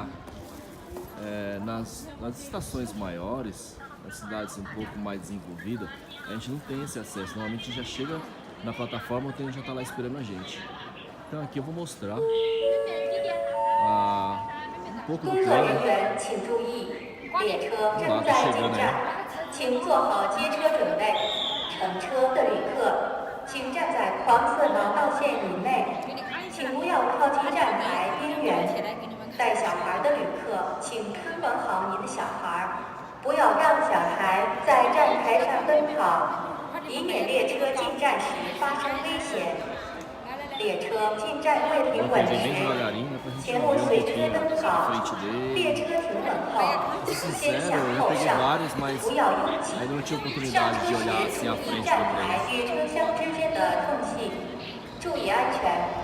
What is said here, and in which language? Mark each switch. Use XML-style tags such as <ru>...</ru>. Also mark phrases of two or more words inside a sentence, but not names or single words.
<pt>Nas estações maiores, nas cidades um pouco mais desenvolvidas, a gente não tem esse acesso. Normalmente já chega na plataforma, o trem já está lá esperando a gente. Então aqui eu vou mostrar um pouco do trem. Vamos lá, tá chegando aí.</pt> <zh>请做好接车准备。乘车的旅客，请站在黄色毛道线以内，请不要靠近站台边缘。带小孩的旅客，请看管好您的小孩，不要让小孩在站台上奔跑，以免列车进站时发生危险。列车进站未停稳时，前路随车奔跑。列车停稳后，先向后上，不要拥挤。</zh> <pt>Ainda não tive oportunidade de olhar assim à frente do</pt> <zh>站</zh> <pt>trem.</pt> <zh>台与车厢之间的空隙，注意安全。</zh>